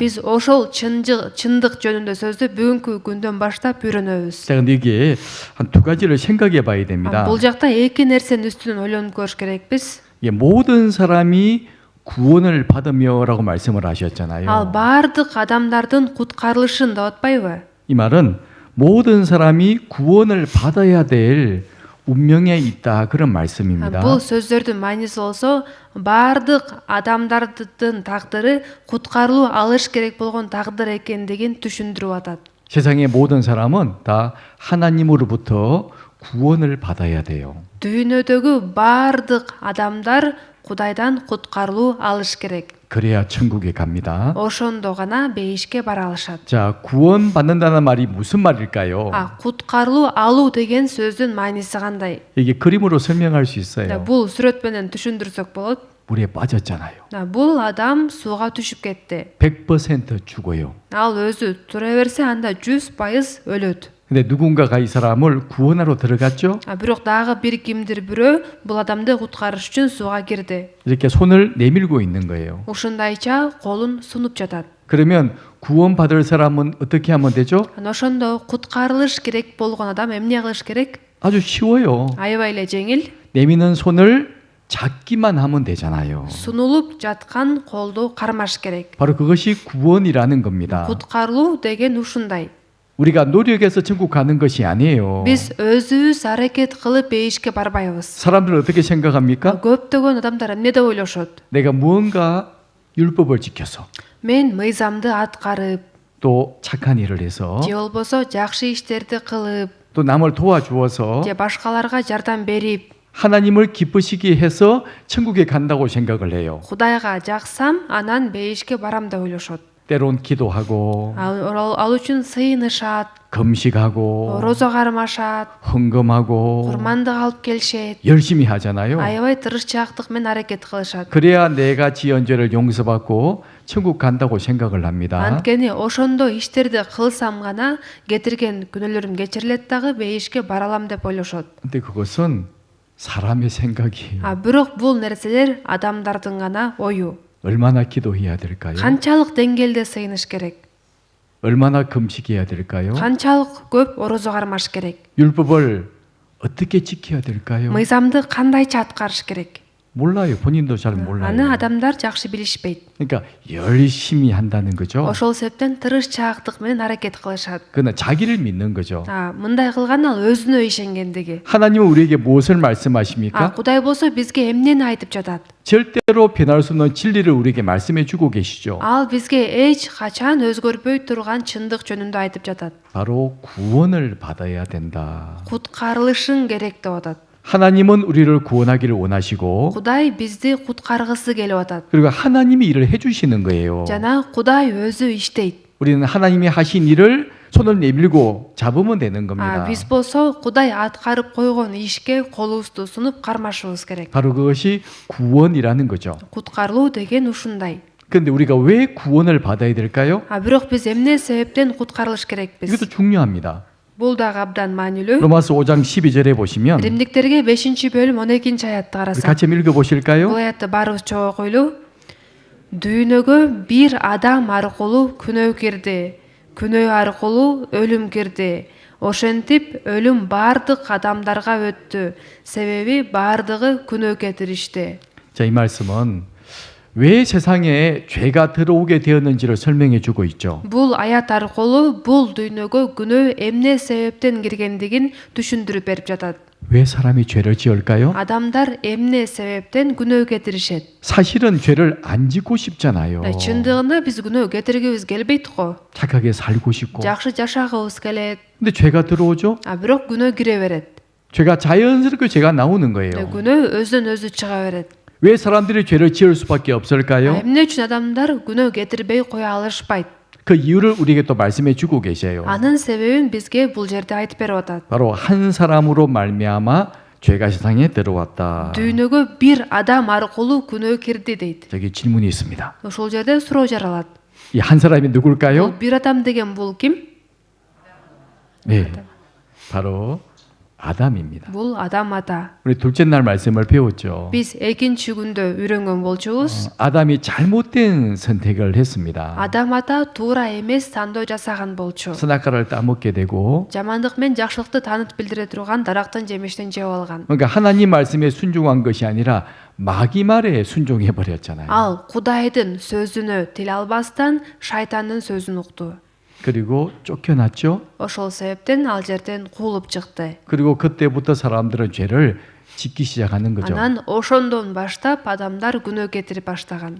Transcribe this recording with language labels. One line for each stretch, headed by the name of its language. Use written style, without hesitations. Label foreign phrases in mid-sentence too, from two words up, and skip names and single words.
Kyrgyz: Биз ошол чындык жөнүндө сөздү бүгүнкү күндөн баштап үйрөнөбүз.
Korean: 자, 근데 이게 한 두 가지를 생각해 봐야 됩니다.
Kyrgyz: Бул жакта эки нерсенин үстүнөн ойлонуп көрүш керекпиз.
Korean: 이게 모든 사람이 구원을 받으며라고 말씀을 하셨잖아요.
Kyrgyz: Ал бардык адамдардын куткарылышын деп атпайбы?
Korean: 이 말은 모든 사람이 구원을 받아야 될 운명에 있다 그런 말씀입니다.
Kyrgyz: Бул сөздөрдүн мааниси болсо, бардык адамдардын тагдыры куткарылуу алыш керек болгон тагдыр экендигин түшүндүрүп атат.
Korean: 세상의 모든 사람은 다 하나님으로부터 구원을 받아야 돼요.
Kyrgyz: Дүйнөдөгү бардык адамдар Кудайдан куткарылуу алыш керек.
Korean: 그래야 천국에 갑니다.
Kyrgyz: Ошондо гана бейишке бара алышат.
Korean: 자, 구원받는다는 말이 무슨 말일까요?
Kyrgyz: Куткарылуу алуу деген сөздүн мааниси кандай?
Korean: 이게 그림으로 설명할 수 있어요.
Kyrgyz: Бул сүрөт менен түшүндүрсөк болот.
Korean: 물에 빠졌잖아요.
Kyrgyz: Бул адам сууга түшүп кетти.
Korean: 100% 죽어요.
Kyrgyz: Ал өзү тура берсе анда 100% өлөт.
Korean: 근데 누군가가 이 사람을 구원하러 들어갔죠?
Kyrgyz: Бирок дагы бир кимдир бирөө бул адамды куткарыш үчүн сууга кирди.
Korean: 이렇게 손을 내밀고 있는 거예요.
Kyrgyz: Ушундайча колун сунуп жатат.
Korean: 그러면 구원받을 사람은 어떻게 하면 되죠?
Kyrgyz: Ошондо куткарылыш керек болгон адам эмне кылыш керек?
Korean: 아주 쉬워요.
Kyrgyz: Аябай эле жеңил.
Korean: 내미는 손을 잡기만 하면 되잖아요.
Kyrgyz: Сунулуп жаткан колду кармаш керек.
Korean: 바로 그것이 구원이라는 겁니다.
Kyrgyz: Куткарылуу деген ушундай.
Korean: 우리가 노력해서 천국 가는 것이 아니에요.
Kyrgyz: Биз өзүбүз аракет кылып бейишке барбайбыз.
Korean: 사람들은 어떻게 생각합니까?
Kyrgyz: Көптөгөн адамдар эмне деп ойлошот?
Korean: 내가 무언가 율법을 지켜서
Kyrgyz: Мен мыйзамды аткарып,
Korean: 또 착한 일을 해서
Kyrgyz: же болбосо жакшы иштерди кылып,
Korean: 또 남을 도와주어서
Kyrgyz: же башкаларга жардам берип,
Korean: 하나님을 기쁘시게 해서 천국에 간다고 생각을 해요.
Kyrgyz: Кудайга жаксам, анан бейишке барам деп ойлошот.
Korean: 때론 기도하고
Kyrgyz: Ал үчүн сыйынышат,
Korean: 금식하고
Kyrgyz: орозо кармашат,
Korean: 헌금하고
Kyrgyz: курмандык алып келишет.
Korean: 열심히 하잖아요.
Kyrgyz: Аябай тырышчаактык менен аракет кылышат.
Korean: 그래야 내가 지은 죄를 용서받고 천국 간다고 생각을 합니다.
Kyrgyz: Анткени ошондо иштерди кылсам гана кетирген күнөөлөрүм кечирилет дагы бейишке бара алам деп ойлошот.
Korean: 근데 그것은 사람의 생각이에요.
Kyrgyz: Бирок бул нерселер адамдардын гана ою.
Korean: 얼마나 기도해야 될까요?
Kyrgyz: Канчалык деңгээлде сыйыныш керек?
Korean: 얼마나 금식해야 될까요?
Kyrgyz: Канчалык көп орозо кармаш керек?
Korean: 율법을 어떻게 지켜야 될까요?
Kyrgyz: Мыйзамды кандайча аткарыш керек?
Korean: 몰라요. 본인도 잘
Kyrgyz: Аны
Korean: 몰라요.
Kyrgyz: адамдар жакшы билишпейт.
Korean: 그러니까 열심히 한다는 거죠.
Kyrgyz: Ошол себептен тырышчаактык менен аракет кылышат.
Korean: 그는 자기를 믿는 거죠.
Kyrgyz: Мындай кылган ал өзүнө ишенгендиги.
Korean: 하나님은 우리에게 무엇을 말씀하십니까?
Kyrgyz: Кудай болсо бизге эмнени айтып жатат?
Korean: 절대로 변할 수 없는 진리를 우리에게 말씀해 주고 계시죠.
Kyrgyz: Ал бизге эч качан өзгөрбөй турган чындык жөнүндө айтып жатат.
Korean: 바로 구원을 받아야 된다.
Kyrgyz: Куткарылышың керек деп атат.
Korean: 하나님은 우리를 구원하기를 원하시고
Kyrgyz: Кудай бизди куткаргысы келип атат.
Korean: 그리고 하나님이 일을 해주시는 거예요.
Kyrgyz: Жана Кудай өзү иштейт.
Korean: 우리는 하나님이 하신 일을 손을 내밀고 잡으면 되는 겁니다.
Kyrgyz: Биз болсо Кудай аткарып койгон ишке колубузду сунуп кармашыбыз керек.
Korean: 바로 그것이 구원이라는 거죠.
Kyrgyz: Куткарылуу деген ушундай.
Korean: 그런데 우리가 왜 구원을 받아야 될까요?
Kyrgyz: Бирок биз эмне себептен куткарылыш керекпиз?
Korean: 이것도 중요합니다.
Kyrgyz: Бул дагы абдан маанилүү.
Korean: 로마서 5장 12절에 보시면
Kyrgyz: Римдиктерге 5-бөлүм 12 аятты
Korean: 우리
Kyrgyz: карасак.
Korean: 같이 읽어 보실까요?
Kyrgyz: Бул аятты баарыбыз чогуу окуйлу. Дүйнөгө бир адам аркылуу күнөө кирди. Күнөө аркылуу өлүм кирди. Ошентип өлүм баардык адамдарга өттү. Себеби баардыгы күнөө кетиришти.
Korean: 자, 이 말씀은 왜 세상에 죄가 들어오게 되었는지를 설명해 주고 있죠.
Kyrgyz: Бул аят аркылуу бул дүйнөгө күнөө эмне себептен киргендигин түшүндүрүп берип жатат.
Korean: 왜 사람이 죄를 지을까요?
Kyrgyz: Адамдар эмне себептен күнөө кетиришет?
Korean: 사실은 죄를 안 짓고 싶잖아요.
Kyrgyz: Чындыгында биз күнөө кетиргибиз келбейт го.
Korean: 착하게 살고 싶고.
Kyrgyz: Жакшы жашагыбыз келет.
Korean: 근데 죄가 들어오죠?
Kyrgyz: Бирок күнөө кире берет.
Korean: 죄가 자연스럽게 죄가 나오는 거예요.
Kyrgyz: Күнөө өзүнөн өзү чыга берет.
Korean: 왜 사람들이 죄를 지을 수밖에 없을까요?
Kyrgyz: Эмне үчүн адамдар күнөө кетирбей кое алышпайт?
Korean: 그 이유를 우리에게 또 말씀해 주고 계세요.
Kyrgyz: Анын себебин бизге бул жерде айтып берип атат.
Korean: 바로 한 사람으로 말미암아 죄가 세상에 들어왔다.
Kyrgyz: Дүйнөгө бир адам аркылуу күнөө кирди дейт.
Korean: 저기 질문이 있습니다.
Kyrgyz: Ошол жерде суроо жаралат.
Korean: 이 한 사람이 누굴까요?
Kyrgyz: Бул бир адам деген бул ким?
Korean: 네, 바로 아담입니다.
Kyrgyz: Бул адам ата.
Korean: 우리 둘째 날 말씀을 배웠죠.
Kyrgyz: Биз экинчи күндө үйрөнгөн болчубуз.
Korean: 아담이 잘못된 선택을 했습니다.
Kyrgyz: Адам ата туура эмес тандоо жасаган болчу.
Korean: 선악과를 따먹게 되고,
Kyrgyz: Жамандык менен жакшылыкты таанып билдире турган дарактын жемиштен жеп алган.
Korean: 그러니까 하나님 말씀에 순종한 것이 아니라 마귀 말에 순종해 버렸잖아요.
Kyrgyz: Ал Кудайдын сөзүнө тил албастан шайтандын сөзүн укту.
Korean: 그리고 쫓겨났죠.
Kyrgyz: Ошол себептен ал жерден куулуп чыкты.
Korean: 그리고 그때부터 사람들은 죄를 짓기 시작하는 거죠.
Kyrgyz: Анан ошондон баштап адамдар күнөө кетирип баштаган.